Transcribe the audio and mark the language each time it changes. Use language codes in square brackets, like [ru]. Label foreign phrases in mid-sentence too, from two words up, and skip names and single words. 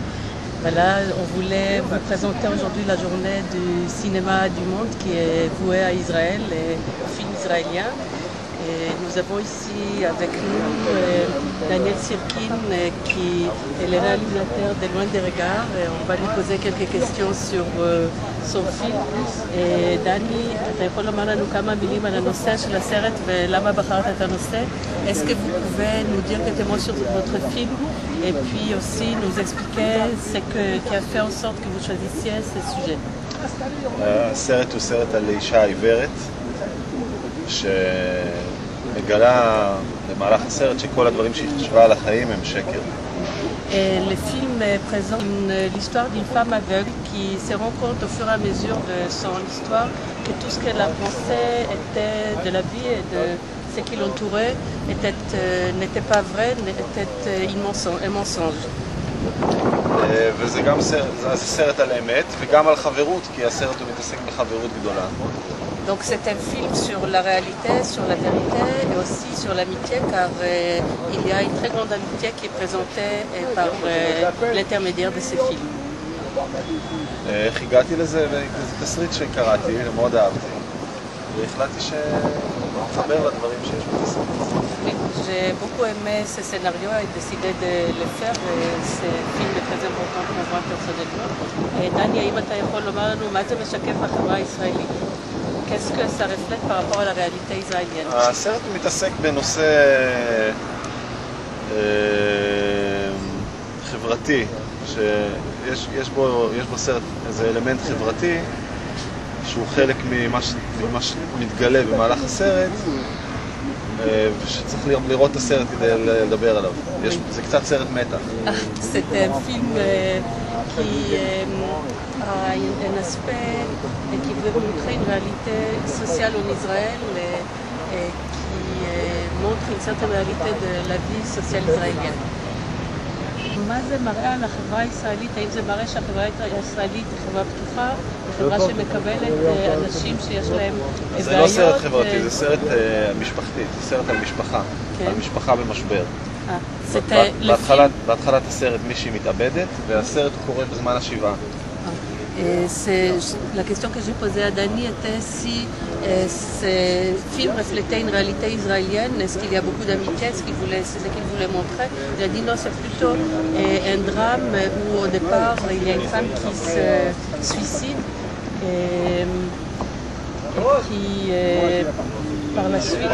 [fr] Voilà, on voulait vous présenter aujourd'hui la journée du cinéma du monde qui est vouée à Israël et aux films israéliens. Et nous avons ici avec nous Daniel Sirkin, qui est le réalisateur de Loin des regards, et on va lui poser quelques questions sur son film. Et Dani, [he] אתה יכול לומר לנו כמה מילים על הנושא של הסרט ולמה בחרת את הנושא? [fr] Est-ce que vous pouvez nous dire quelques mots sur votre film et puis aussi nous expliquer ce qui a fait en sorte que vous choisissiez ce sujet? [he] הסרט הוא סרט על אישה עיוורת שמגלה במהלך הסרט שכל הדברים שהיא חשבה על החיים הם שקר. [fr] Le film présente l'histoire d'une femme aveugle qui se rend compte au fur et à mesure de son histoire que tout ce qu'elle a pensé était de la vie et de ce qui l'entourait n'était pas vrai, était un mensonge. [he] וזה גם סרט על אמת וגם על חברות, כי הסרט הוא מתעסק בחברות גדולה. [fr] Donc c'est un film sur la réalité, sur la vérité et aussi sur l'amitié, car il y a une très grande amitié qui est présentée par l'intermédiaire de ce film. [he] איך הגעתי לזה? זה תסריט שקראתי, מאוד אהבתי, והחלטתי לחבר לדברים שיש בתסריט. [fr] J'ai beaucoup aimé ce scénario et décidé de le faire, et ce film est très important pour moi personnellement. Et Dani, [he] האם אתה יכול לומר לנו מה זה משקף בחברה הישראלית? [fr] Qu'est-ce que ça reflète par rapport à la réalité israélienne? [he] הסרט מתעסק בנושא חברתי, שיש בו סרט איזה אלמנט חברתי שהוא חלק ממה שמתגלה במהלך הסרט, ושצריך לראות את הסרט כדי לדבר עליו. זה קצת סרט מתח. [fr] C'est un film qui a un aspect qui veut montrer une réalité sociale en Israël et qui montre une certaine réalité de la vie sociale israélienne. [he] מה זה מראה על החברה הישראלית? האם זה מראה שהחברה הישראלית היא חברה פתוחה, חברה שמקבלת אנשים שיש להם בעיות? זה לא סרט חברתי, זה סרט משפחתי, זה סרט על משפחה, על משפחה במשבר. בהתחלת הסרט מישהי מתאבדת, והסרט קורה בזמן השבעה. [fr] Et la question que j'ai posée à Dani était si ces films reflétaient une réalité israélienne, est-ce qu'il y a beaucoup d'amitié, c'est ce qu'il voulait montrer. Il a dit non, c'est plutôt un drame où au départ il y a une femme qui se suicide et qui par la suite...